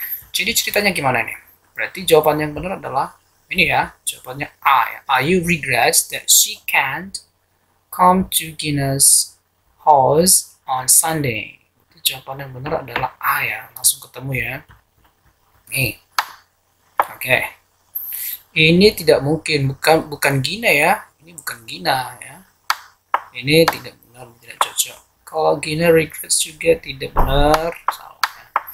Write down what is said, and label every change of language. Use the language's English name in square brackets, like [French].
[Indonesian] Jadi ceritanya gimana nih? Berarti jawaban yang benar adalah ini ya, jawabannya A ya. [English] Ayu regrets that she can't come to Gina's house on Sunday. [Indonesian] Jawaban yang benar adalah A ya, langsung ketemu ya. Nih, oke. Ini tidak mungkin, bukan Gina ya. Ini bukan Gina ya. Ini tidak benar, tidak cocok. Kalau Gina regrets juga tidak benar, salah. Ya.